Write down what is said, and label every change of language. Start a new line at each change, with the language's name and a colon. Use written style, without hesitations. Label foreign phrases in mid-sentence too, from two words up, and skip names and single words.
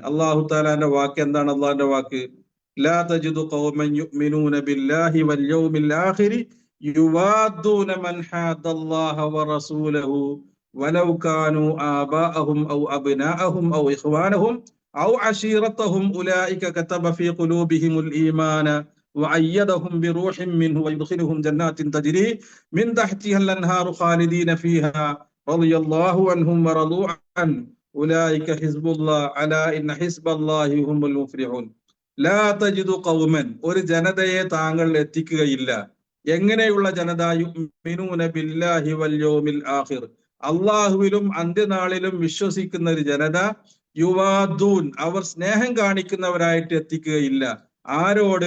Malayalam: അല്ലാഹു തആലാന്റെ വാക്ക് എന്താണ്? അള്ളാഹിന്റെ വാക്ക്,
Arabic: لا تجد قوما يؤمنون بالله واليوم الآخر يوادون من حاد الله ورسوله ولو كانوا آباءهم أو أبناءهم أو إخوانهم أو عشيرتهم أولئك كتب في قلوبهم الإيمان وأيدهم بروح منه ويدخلهم جنات تجري من تحتها الأنهار خالدين فيها رضي الله عنهم ورضوا عنه أولئك حزب الله ألا إن حزب الله هم المفلحون. لا تجد قوما,
Malayalam: ഒരു ജനതയെ താങ്കൾ എത്തിക്കുകയില്ല. എങ്ങനെയുള്ള ജനത?
Arabic: يؤمنون بالله واليوم الآخر,
Malayalam: അല്ലാഹുവിലും അന്ത്യനാളിലും വിശ്വസിക്കുന്ന ഒരു ജനത. യുവാദൂൻ, അവർ സ്നേഹം കാണിക്കുന്നവരായിട്ട് എത്തിക്കുകയില്ല. ആരോട്?